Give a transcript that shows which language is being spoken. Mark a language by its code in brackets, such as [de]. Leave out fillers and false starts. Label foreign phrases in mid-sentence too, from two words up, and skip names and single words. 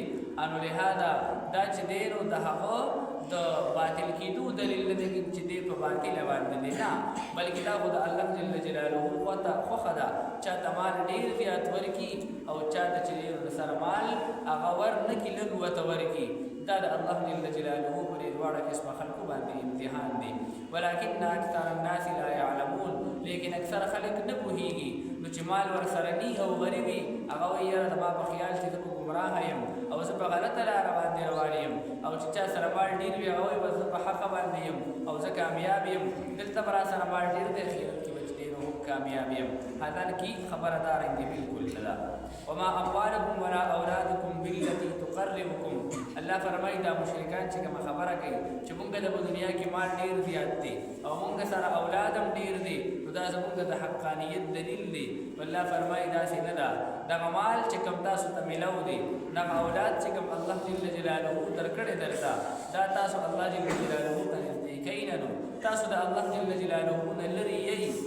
[ps] انو لهذا دا چې دی نو د هغه د باطل کېدو دلیل نه دی چې دی په باطل باندې دی نه، بلکې دا خو د [ar] الله جل جلاله [ps] خوښه ده چاته مال ډېر زیات ورکي او چاته چې ډېر سره مال هغه ورنه کړي لږ ورته ورکي. دا د [ar] الله جل جلاله [ps] په دې دواړه قسمه خلکو باندې امتحان دی. [ar] ولکن اکثر الناس لا يعلمون، [ps] لیکن اکثر خلک نه پوهیږي. نو چې مال ورسره ني او غریبي هغه وایي یاره زما په خیال چې زه په ګمراه یم او زه په غلطه لاره باندې روان یم، او چې چا سره مال ډېر وي هغه وایي بس زه په حقه باندې یم او زه کامیاب یم. دلته به راسره مال ډېر دی خیرت کې به چې ډېر هم کامیاب یم. حالان کې خبره دا رنګ دی بالکل نه ده. [ar] وما اموالکم ولا اولادکم بالتي تقربکم، [ps] الله فرمایي دا مشرکان چې کومه خبره کوي چې مونږ د دنیا کې مال ډېر زیات دی او مونږ سره اولاد هم ډېر دی نو دا زمونږ د حقانیت دلیل دی. الله فرمایي داسې نه ده. دغه مال چې کوم تاسو ته میلو دی، دغه اولاد چې کوم [ar] الله جل جلاله [ps] درکړی درته دا تاسو [ar] الله جل جلاله [ps] ته نږدې کوي نه، نو تاسو د [ar] الله جل جلاله [ps] نه لرې یئ.